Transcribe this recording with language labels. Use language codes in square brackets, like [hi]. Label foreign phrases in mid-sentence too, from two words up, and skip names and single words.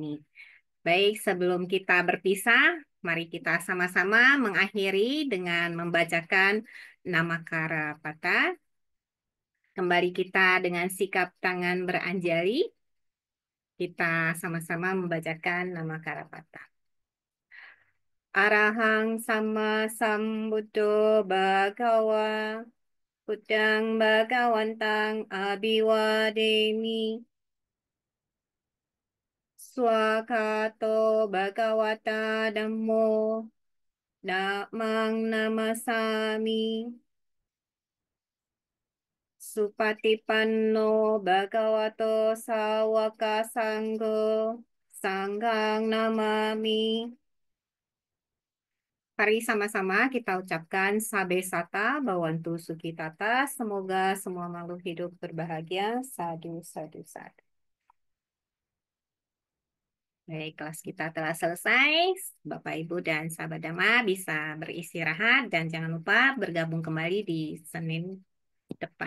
[id] Baik, sebelum kita berpisah, mari kita sama-sama mengakhiri dengan membacakan Namakara Pata. Kembali kita dengan sikap tangan beranjali. Kita sama-sama membacakan Namakara Pata. [pi] Arahang sama sambuddho bhagawa Buddhang bhagawantang abhiwademi Swakato bhagawata dhammo Namang namasami Supatipanno bhagavato sawaka sanggo Sanghang namami. [id] Mari sama-sama kita ucapkan [pi] Sabe Sata Bawantu Sukitata. [id] Semoga semua makhluk hidup berbahagia. [pi] Sadu, sadu, sadu. [id] Baik, kelas kita telah selesai. Bapak, Ibu, dan sahabat Dhamma bisa beristirahat dan jangan lupa bergabung kembali di Senin depan.